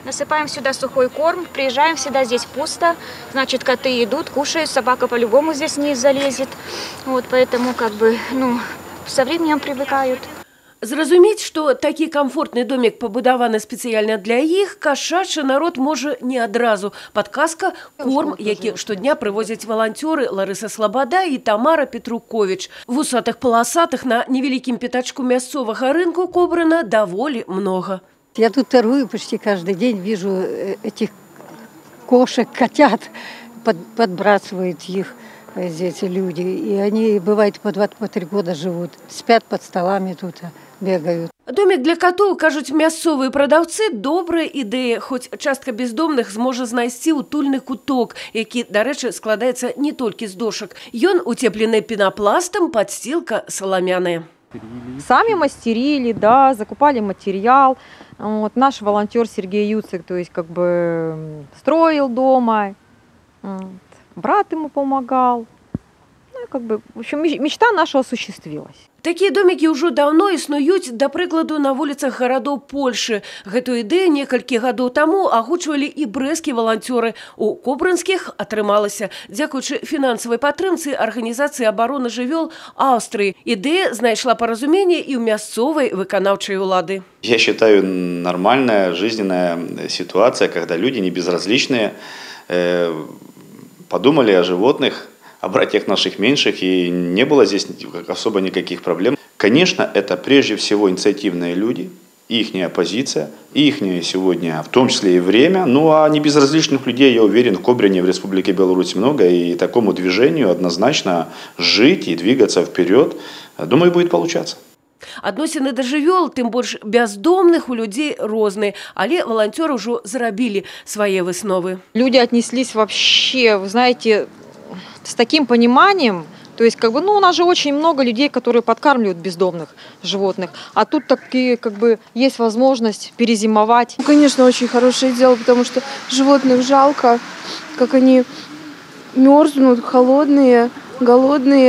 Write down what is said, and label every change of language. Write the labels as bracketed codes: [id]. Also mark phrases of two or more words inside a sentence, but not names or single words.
[ru] Насыпаем сюда сухой корм, приезжаем, всегда здесь пусто. Значит, коты идут, кушают, собака по-любому здесь не залезет. Вот поэтому со временем привыкают. [be] Зразумець, што такі камфортны домік пабудаваны спецыяльна для іх, кашачы народ можа не адразу. Падказка – корм, які штодня прывозяць валанцёры Ларыса Слабада і Тамара Петрукович. Вусатых-паласатых на невялікім пятачку мясцовага рынку кобрана даволі много. [ru] Я тут торгую почти каждый день, вижу этих кошек, котят, подбрасывают их эти люди. И они, бывает, по 2-3 года живут, спят под столами тут, бегают. [be] Домик для котоў, кажуць мясцовыя прадаўцы, добрая ідэя, хоць частка бездомных зможа знайсці утульны куток, які, дарэчы, складаецца не толькі з дошак. [ru] Ён утеплены пенопластом, подстилка саламяная. Сами мастерили, да, закупали материал. Вот, наш волонтер Сергей Юцик, то есть строил дома, брат ему помогал. Ну, в общем, мечта наша осуществилась. [be] Такія домікі ўжо даўно існуюць, да прыкладу, на вуліцах гарадоў Польшы. Гэту ідэю некалькі гадоў таму агучвалі і брэсцкія валанцёры. У кобрынскіх атрымалася, дзякуючы фінансавай падтрымцы Арганізацыі абароны жывёл Аўстрыі. Ідэя знайшла паразуменне і ў мясцовай выканаўчай улады. [ru] Я считаю, нормальная жизненная ситуация, когда люди не безразличные, подумали о животных, о братьях наших меньших, и не было здесь особо никаких проблем. Конечно, это прежде всего инициативные люди, ихняя позиция, ихнее сегодня, в том числе и время. Ну а не безразличных людей, я уверен, в Кобрине, в Республике Беларусь много, и такому движению однозначно жить и двигаться вперед, думаю, будет получаться. [be] Адносіны да жывёл, тым больш бяздомных, у людзей розныя, але валанцёры ўжо зарабілі свае высновы. [ru] Люди отнеслись вообще, вы знаете, с таким пониманием, то есть у нас же очень много людей, которые подкармливают бездомных животных, а тут такие есть возможность перезимовать. Конечно, очень хорошее дело, потому что животных жалко, как они мерзнут, холодные, голодные.